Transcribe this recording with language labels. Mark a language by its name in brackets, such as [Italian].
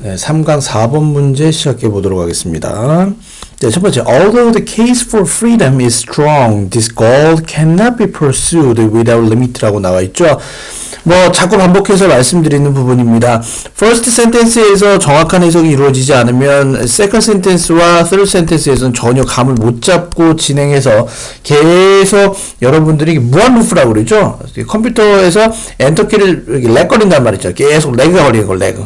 [Korean] 네, 3강 4번 문제 시작해 보도록 하겠습니다. 네, 첫 번째, [English] Although the case for freedom is strong, this goal cannot be pursued without limit라고 [Korean] 나와 있죠. 자꾸 반복해서 말씀드리는 부분입니다. First sentence에서 정확한 해석이 이루어지지 않으면 second sentence와 third sentence에서는 전혀 감을 못 잡고 진행해서 계속 여러분들이 무한 루프라고 그러죠. 컴퓨터에서 엔터키를 렉거린단 말이죠. 계속 렉가 걸리는 걸 렉.